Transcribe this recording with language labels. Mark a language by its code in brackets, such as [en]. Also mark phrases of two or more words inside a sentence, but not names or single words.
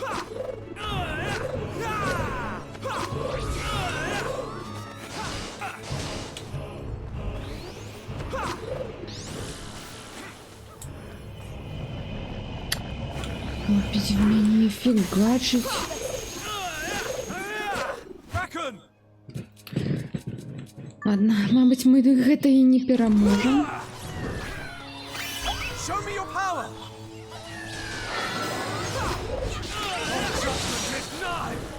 [ru] Опять в меня фигачить. [en] Bracken! [ru] Ладно, [be] мабуть, мы гэта і не пераможам. [en] Show me your power! Judgment is nigh!